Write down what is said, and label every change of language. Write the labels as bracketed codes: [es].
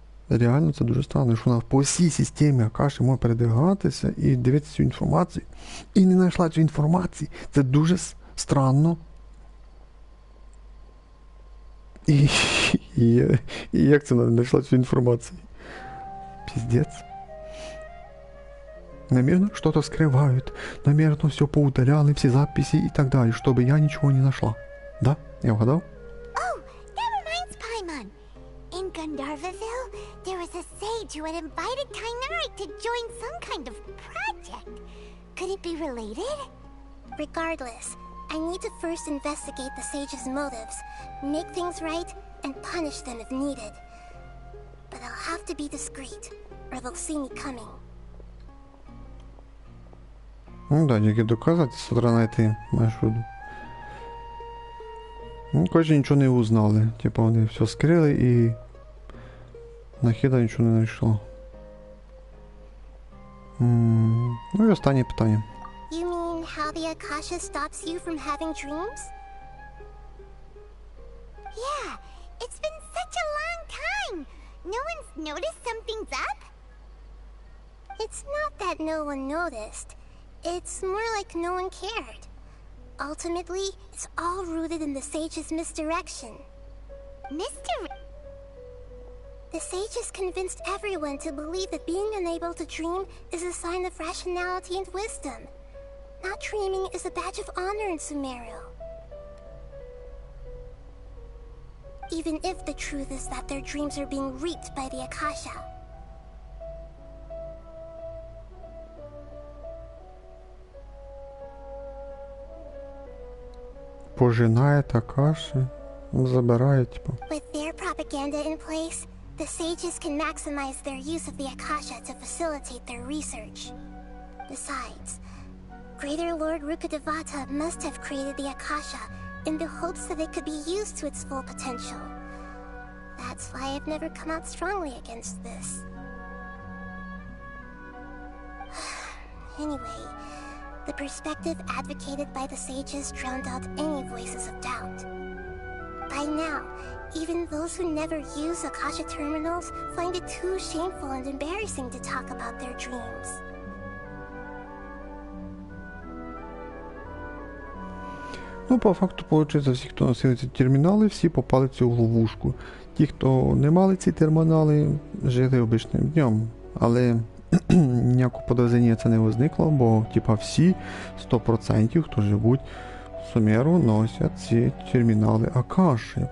[uk] Реально це дуже странно, що вона по всій системі Акаші може передвигатися і дивитися цю інформацію, і не знайшла цю інформацію. Це дуже странно. І як це вона не знайшла цю інформацію? Пиздец. [ru] Намеренно что-то скрывают, намеренно все поудаляли, все записи и так далее, чтобы я ничего не нашла. Да? Я угадал? [en] Oh, that reminds Paimon. In Gandharvaville, there was a sage who had invited Tainari to join some kind of project. Could it be related? Regardless, I need to first investigate the sage's motives, make things right, and punish them if needed. But I'll have to be discreet, or they'll see me coming. [uk] Ну да, тільки доказати, з утра знайти маршрут. Ну, коротше, нічого не узнали. Типа вони все скрили і Нахіда нічого не знайшла. Ну і останнє питання. [en] You mean how the Akasha stops you from having dreams? Yeah, it's been such a long time. No one's noticed something's up? It's not that no one noticed. It's more like no one cared. Ultimately, it's all rooted in the sage's misdirection. The sages convinced everyone to believe that being unable to dream is a sign of rationality and wisdom. Not dreaming is a badge of honor in Sumeru. Even if the truth is that their dreams are being reaped by the Akasha. [uk] Пожинає Акаші, забирає, типу. [en] With their propaganda in place, the sages can maximize their use of the Akasha to facilitate their research. Besides, Greater Lord Rukkhadevata must have created the Akasha in the hopes that it could be used to its full potential. That's why I've never come out strongly against this. Anyway, the perspective advocated by the sages drowned out any voices of doubt. By now, even those who never use Akasha terminals find it too shameful and embarrassing to talk about their dreams. [uk] Ну, по факту, виходить, всі, хто носили ці термінали, всі попали в цю ловушку. Ті, хто не мали ці термінали, жили обичним днем. Але ніякого подозріння це не возникло, бо типа всі 100%, хто живуть в Сумеру, носять ці термінали Акаші.